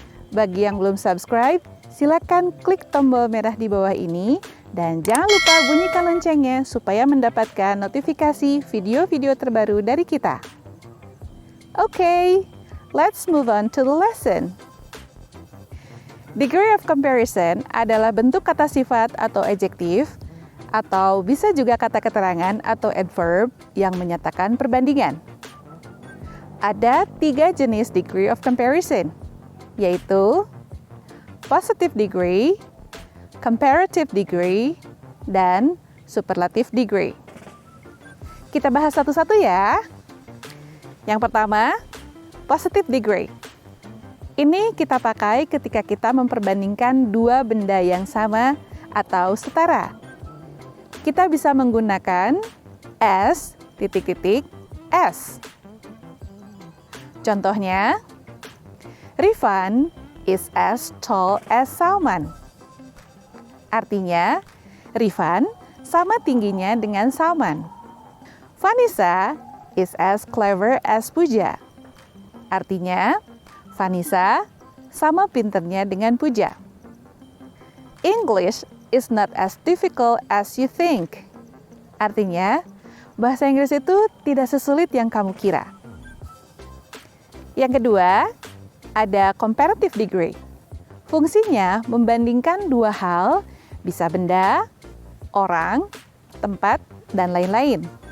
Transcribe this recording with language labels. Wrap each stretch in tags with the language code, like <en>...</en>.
<id>Bagi yang belum subscribe, silakan klik tombol merah di bawah ini dan jangan lupa bunyikan loncengnya supaya mendapatkan notifikasi video-video terbaru dari kita.</id> <en>Okay, let's move on to the lesson.</en> <id>Degree of comparison adalah bentuk kata sifat atau adjektif, atau bisa juga kata keterangan atau adverb yang menyatakan perbandingan. Ada 3 jenis degree of comparison, yaitu positive degree, comparative degree, dan superlative degree. Kita bahas satu-satu ya. Yang pertama, positive degree. Ini kita pakai ketika kita memperbandingkan dua benda yang sama atau setara. Kita bisa menggunakan S, S. Contohnya,</id> <en>Rifan is as tall as Salman.</en> <id>Artinya, Rifan sama tingginya dengan Salman.</id> <en>Vanessa is as clever as Puja.</en> <id>Artinya, Vanessa sama pinternya dengan Puja.</id> <en>English is not as difficult as you think.</en> <id>Artinya, bahasa Inggris itu tidak sesulit yang kamu kira. Yang kedua, ada comparative degree. Fungsinya membandingkan dua hal, bisa benda, orang, tempat, dan lain-lain.</id>